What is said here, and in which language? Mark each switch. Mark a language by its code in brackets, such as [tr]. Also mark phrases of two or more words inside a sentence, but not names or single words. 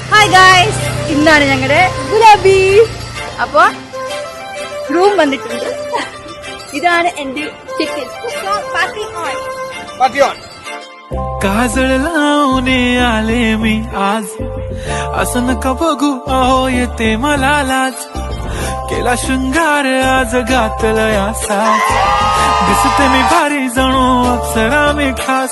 [ml] ഗായ്സ്, ഇന്നാണ് ഞങ്ങളുടെ ഗുലാബി. അപ്പൊ റൂം വന്നിട്ടുണ്ട്. ഇതാണ് എന്റെ ചിക്കൻ. [en] party on. [mr] काजळ लावणे आले मी आज, असं नका बघू अहो येते मला लाज. केला शृंगार आज घातलया साज, दिसते मी भारी जणू अप्सरा मी खास.